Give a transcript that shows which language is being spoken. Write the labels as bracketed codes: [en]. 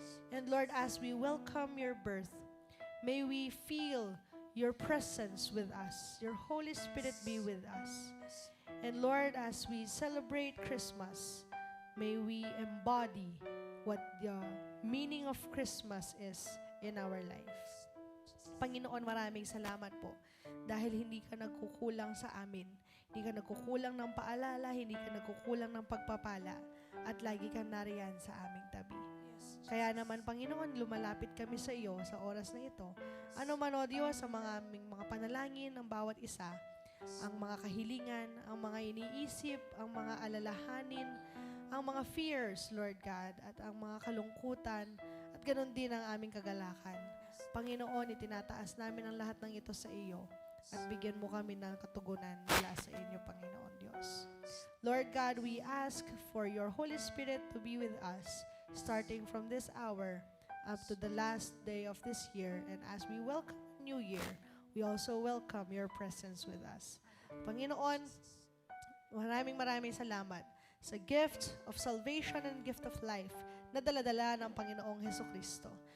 [en] And Lord, as we welcome your birth, may we feel your presence with us. Your Holy Spirit be with us. And Lord, as we celebrate Christmas, may we embody what the meaning of Christmas is in our life. [tl] Panginoon, maraming salamat po dahil hindi ka nagkukulang sa amin. Hindi ka nagkukulang ng paalala, hindi ka nagkukulang ng pagpapala, at lagi ka nariyan sa aming tabi. Kaya naman, Panginoon, lumalapit kami sa iyo sa oras na ito. Ano man, O Diyos, sa mga aming mga panalangin ng bawat isa, ang mga kahilingan, ang mga iniisip, ang mga alalahanin, ang mga fears, Lord God, at ang mga kalungkutan, at ganun din ang aming kagalakan. Panginoon, itinataas namin ang lahat ng ito sa iyo, at bigyan mo kami ng katugunan mula sa inyo, Panginoon Diyos. [en] Lord God, we ask for your Holy Spirit to be with us, starting from this hour up to the last day of this year. And as we welcome the new year, we also welcome your presence with us. [tl] Panginoon, maraming salamat sa [en] gift of salvation and gift of life [tl] na dala-dala ng Panginoong Hesukristo.